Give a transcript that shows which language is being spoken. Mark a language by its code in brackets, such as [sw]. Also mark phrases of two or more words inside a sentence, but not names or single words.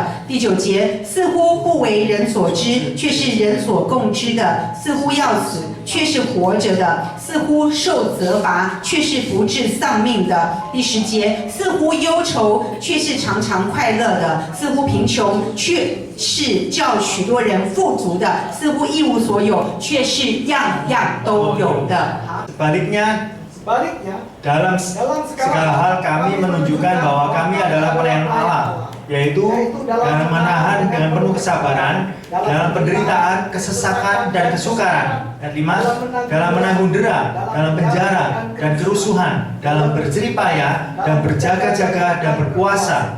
[zh] 第9节，似乎不为人所知，却是人所共知的；似乎要死，却是活着的；似乎受责罚，却是不致丧命的。第10节，似乎忧愁，却是常常快乐的；似乎贫穷，却是叫许多人富足的；似乎一无所有，却是样样都有的。好。 [id] Sebaliknya, dalam segala hal kami menunjukkan bahwa kami adalah pelayan Allah, yaitu dalam menahan dengan penuh kesabaran, dalam penderitaan, kesesakan, dan kesukaran. Ayat 5, dalam menanggung dera, dalam penjara, dan kerusuhan, dalam berjerih payah, dan berjaga-jaga, dan berpuasa.